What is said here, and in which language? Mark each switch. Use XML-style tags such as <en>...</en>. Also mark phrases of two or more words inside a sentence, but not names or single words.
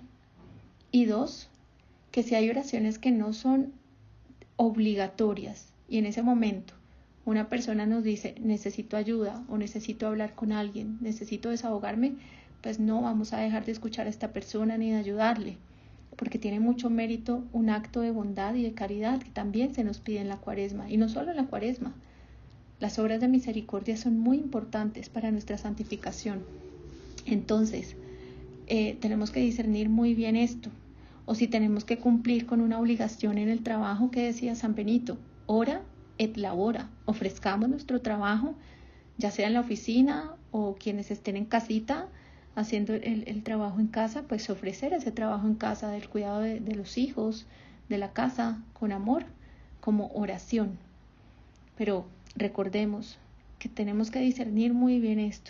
<es>Y dos, que si hay oraciones que no son obligatorias y en ese momento una persona nos dice necesito ayuda o necesito hablar con alguien, necesito desahogarme, pues no vamos a dejar de escuchar a esta persona ni de ayudarle, porque tiene mucho mérito un acto de bondad y de caridad que también se nos pide en la Cuaresma, y no solo en la Cuaresma. Las obras de misericordia son muy importantes para nuestra santificación. Entonces, tenemos que discernir muy bien esto. O si tenemos que cumplir con una obligación en el trabajo, que decía San Benito,</es> <la>ora et labora,</la> <es>ofrezcamos nuestro trabajo, ya sea en la oficina o quienes estén en casita haciendo el trabajo en casa, pues ofrecer ese trabajo en casa del cuidado de los hijos, de la casa, con amor, como oración. Pero recordemos que tenemos que discernir muy bien esto.</es>